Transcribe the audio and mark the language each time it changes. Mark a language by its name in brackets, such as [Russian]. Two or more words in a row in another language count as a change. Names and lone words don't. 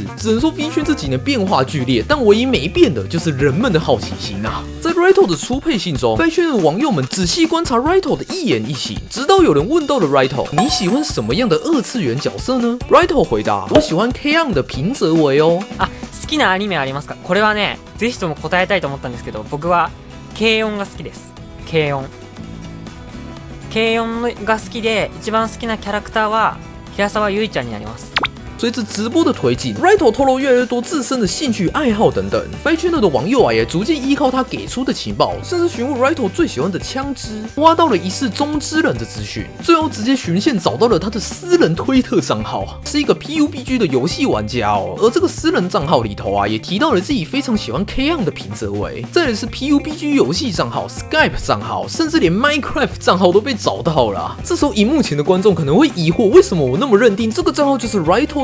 [Chinese] 只能说 V 圈这几年变化剧烈，但唯一没变的就是人们的好奇心在 Raito 的初配信中 ，V 圈的网友们仔细观察 Raito 的一言一行，直到有人问到了 Raito， 你喜欢什么样的二次元角色呢 ？Raito 回答：我喜欢 K-ON 的平泽唯好 [Japanese] きなアニメありますか？これはね、ぜひとも答えたいと思ったんですけど、僕は軽音が好きです。軽音が好きで、一番好きなキャラクターは平沢ゆいちゃんになります。 [Chinese] 随着直播的推进 ，Raito 透露越来越多自身的兴趣爱好等等 ，Five Channel 的网友也逐渐依靠他给出的情报，甚至询问 Raito 最喜欢的枪支，挖到了疑似中之人的资讯，最后直接循线找到了他的私人推特账号，是一个 PUBG 的游戏玩家而这个私人账号里头也提到了自己非常喜欢 K-ON 的平泽唯，再来是 PUBG 游戏账号、Skype 账号，甚至连 Minecraft 账号都被找到了这时候，荧幕前的观众可能会疑惑，为什么我那么认定这个账号就是 Raito？